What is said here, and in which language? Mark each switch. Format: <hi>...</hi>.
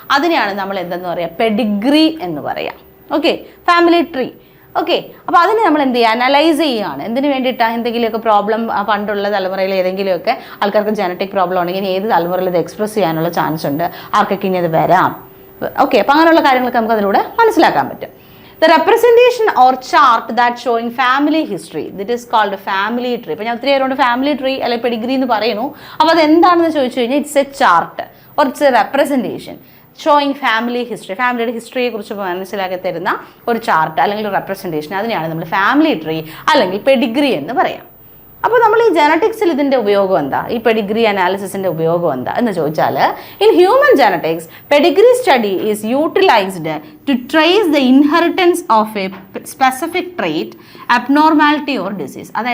<ml>അതിനെയാണ് നമ്മൾ എന്തെന്ന് പറയുക, പെഡിഗ്രി എന്ന് പറയാം. Okay, family tree. ഓക്കെ. അപ്പോൾ അതിന് നമ്മൾ എന്ത് ചെയ്യുക, അനലൈസ് ചെയ്യുകയാണ്. എന്തിനു വേണ്ടിയിട്ടാണ്? എന്തെങ്കിലുമൊക്കെ പ്രോബ്ലം പണ്ടുള്ള തലമുറയിൽ ഏതെങ്കിലുമൊക്കെ ആൾക്കാർക്ക് ജനറ്റിക് പ്രോബ്ലം ഉണ്ടെങ്കിൽ ഏത് തലമുറയിൽ ഇത് എക്സ്പ്രസ് ചെയ്യാനുള്ള ചാൻസ് ഉണ്ട്, ആർക്കൊക്കെ ഇനി അത് വരാം. ഓക്കെ. അപ്പോൾ അങ്ങനെയുള്ള കാര്യങ്ങളൊക്കെ നമുക്ക് അതിലൂടെ മനസ്സിലാക്കാൻ പറ്റും.</ml> <en>The representation or chart that showing family history, that is called a family tree.</en> <ml>ഇപ്പോൾ ഞാൻ ഒത്തിരി പേരോട് ഫാമിലി ട്രീ അല്ലെങ്കിൽ പെഡിഗ്രി എന്ന് പറയുന്നു. അപ്പോൾ അത് എന്താണെന്ന് ചോദിച്ചു കഴിഞ്ഞാൽ</ml> <en>it's a chart or it's a representation showing family history,</en> <ml>ഫാമിലിയുടെ ഹിസ്റ്ററിയെ കുറിച്ച് മനസ്സിലാക്കി തരുന്ന ഒരു ചാർട്ട് അല്ലെങ്കിൽ ഒരു റെപ്രസെൻറ്റേഷൻ, അതിനെയാണ് നമ്മൾ ഫാമിലി ട്രീ അല്ലെങ്കിൽ പെഡിഗ്രി എന്ന് പറയാം. അപ്പോൾ നമ്മൾ ഈ ജനറ്റിക്സിൽ ഇതിൻ്റെ ഉപയോഗം എന്താ, ഈ പെഡിഗ്രി അനാലിസിസിൻ്റെ ഉപയോഗം എന്താ എന്ന് ചോദിച്ചാൽ,</ml> <en>In human genetics pedigree study is utilised to trace the inheritance of a specific trait, abnormality or disease.</en>